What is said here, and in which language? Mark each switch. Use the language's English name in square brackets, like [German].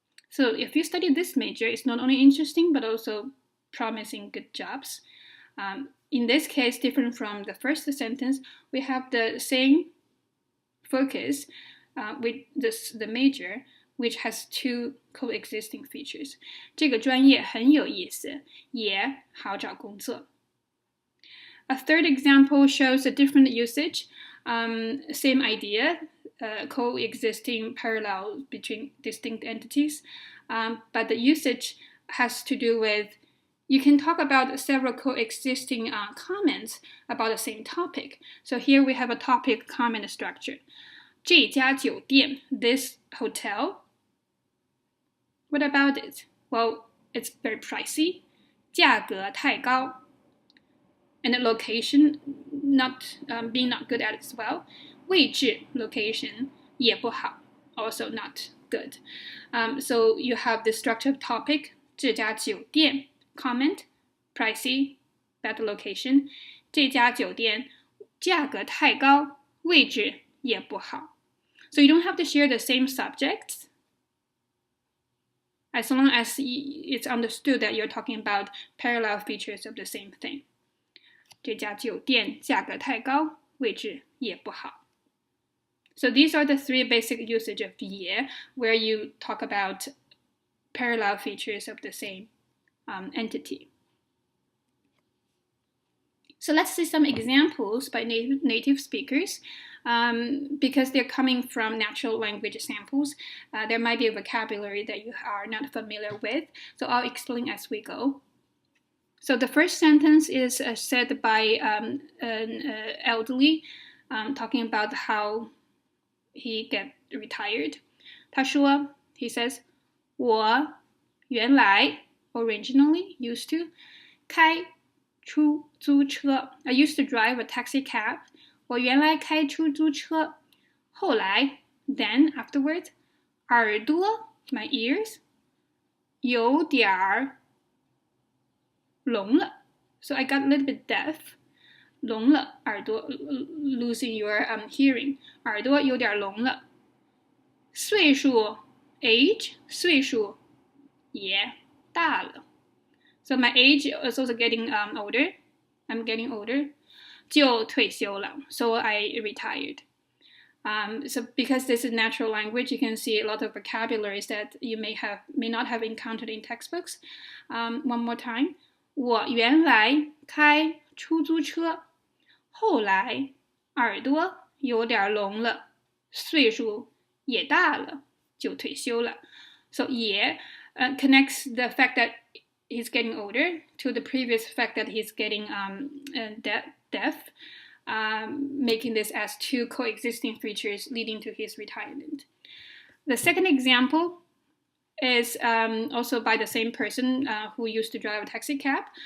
[English] So if you study this major, it's not only interesting but also promising good jobs. in this case, different from the first sentence, we have the same focus with the major, which has two coexisting features. [Chinese] 这个专业很有意思，也好找工作。 [English] A third example shows a different usage, same idea, coexisting parallel between distinct entities, but the usage has to do with you can talk about several coexisting comments about the same topic. So here we have a topic comment structure. [Chinese] 这家酒店, [English] this hotel. What about it? Well, it's very pricey. [Chinese] 价格太高. [English] And the location being not good at it as well. [Chinese] 位置 [English] location [Chinese] 也不好, [English] also not good. So you have the structure of topic. [Chinese] 这家酒店 [English] comment pricey, bad location. [Chinese] 这家酒店价格太高，位置也不好. [English] So you don't have to share the same subjects, as long as it's understood that you're talking about parallel features of the same thing. [Chinese] 这家酒店价格太高，位置也不好. [English] So these are the three basic usage of 也, where you talk about parallel features of the same entity. So let's see some examples by native speakers. Because they're coming from natural language samples, there might be a vocabulary that you are not familiar with. So I'll explain as we go. So the first sentence is said by an elderly, talking about how he get retired. [Chinese] 他说, [English] he says, [Chinese] 我原来 [English] originally used to [Chinese] 开出租车. [English] I used to drive a taxi cab. [Chinese] 我原来开出租车. 后来 [English] then afterwards [Chinese] 耳朵 [English] my ears [Chinese] 有点儿聋了. [English] So I got a little bit deaf. [Chinese] 聋了耳朵 [English] losing your hearing. [Chinese] 耳朵有点聋了. 岁数 [English] age [Chinese] 岁数也大了. [English] So my age is also getting older. I'm getting older. [Chinese] 就退休了. [English] So I retired. So because this is natural language, you can see a lot of vocabularies that you may not have encountered in textbooks. One more time. [Chinese] 我原来开出租车，后来耳朵有点聋了，岁数也大了，就退休了. [English] So 也connects the fact that he's getting older to the previous fact that he's getting deaf, making this as two coexisting features leading to his retirement. The second example is also by the same person who used to drive a taxi cab.